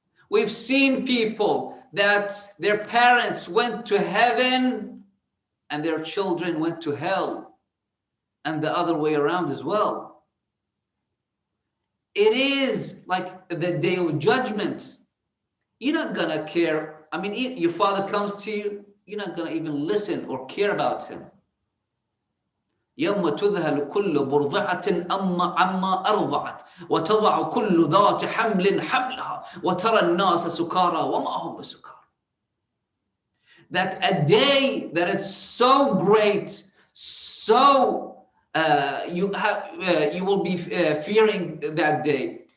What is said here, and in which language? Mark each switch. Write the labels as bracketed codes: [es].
[en] We've seen people that their parents went to heaven and their children went to hell, and the other way around as well. It is like the day of judgment. You're not gonna care. I mean, your father comes to you, you're not gonna even listen or care about him. [ar] يوم تذهل كل مرضعة عما أرضعت وتضع كل ذات حمل حملها وترى الناس سكارى وما هم بسكارى. [en] That a day that is so great, so you will be fearing that day.